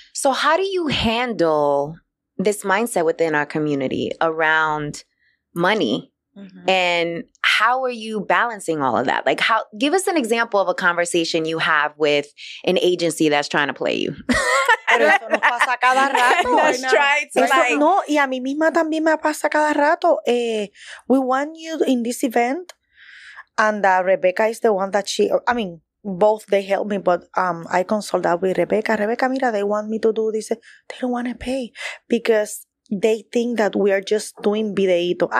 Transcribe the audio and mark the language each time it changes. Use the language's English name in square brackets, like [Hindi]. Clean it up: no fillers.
[English] So how do you handle this mindset within our community around money? And how are you balancing all of that? Like, give us an example of a conversation you have with an agency that's trying to play you. [Spanish] Pero eso nos pasa cada rato. [English] That's trying to like... [Spanish] No, y a mí misma también me pasa cada rato. [English] We want you in this event, and Rebecca is the one that both they help me, but I consult that with Rebecca. Rebecca, mira, they want me to do this. They don't want to pay because they think that we are just doing videíto.